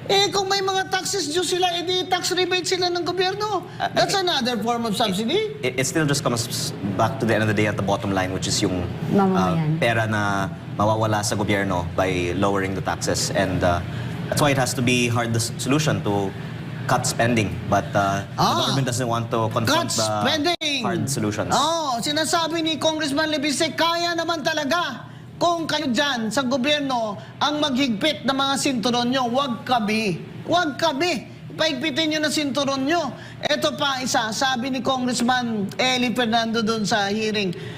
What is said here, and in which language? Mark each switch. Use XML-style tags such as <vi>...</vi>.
<tl>Kung may mga taxes due sila, di tax rebate sila ng gobyerno.</tl> <en>That's another form of subsidy. It still just comes back to the end of the day at the bottom line, which is</en> <tl>yung pera na mawawala sa gobyerno</tl> <en>by lowering the taxes. And that's why it has to be hard the solution to cut spending. But the government doesn't want to confront the hard solutions.</en> <tl>Sinasabi ni Congressman Libiste, kaya naman talaga kung kayo dyan sa gobyerno ang maghigpit ng mga sinturon nyo. Huwag kami. Huwag kami. Paigpitin nyo na sinturon nyo. Ito pa isa, sabi ni Congressman Eli Fernando doon sa hearing,</tl>